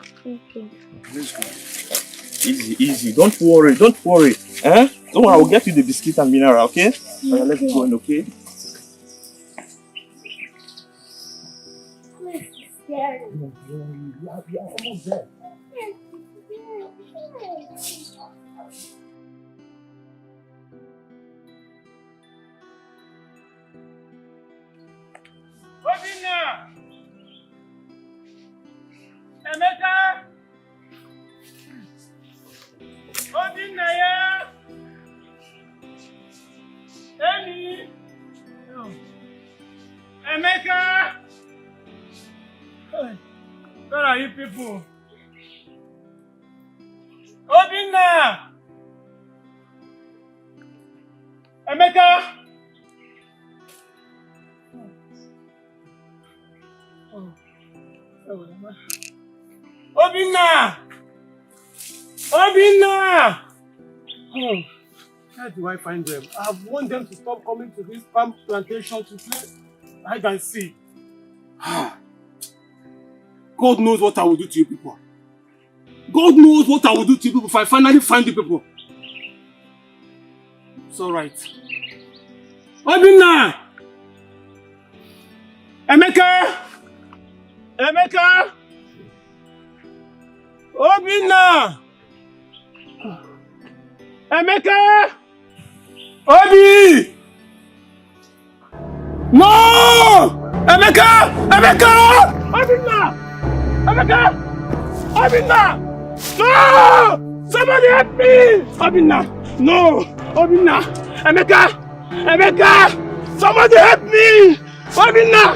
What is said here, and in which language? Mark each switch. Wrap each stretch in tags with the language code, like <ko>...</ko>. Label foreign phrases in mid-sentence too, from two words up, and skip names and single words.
<en>Okay. Let's go. Easy. Don't worry. Eh? Don't worry, I will get you the biscuit and mineral, okay? Alright, let's go in, okay? Scary. We are almost there. Obinna! Emeka! Obinna ya! Emi! Emeka! Where are you people? Obinna! Emeka! Obinna! Oh, where do I find them? I want them to stop coming to this palm plantation to play hide and seek. God knows what I will do to you people. God knows what I will do to you people if I finally find you people. It's alright. Obinna! Emeka! Obinna! Emeka! Obi! No! Emeka! Obinna! No! Somebody help me! Obinna! No! Obinna! Emeka! Somebody help me! Obinna!</en>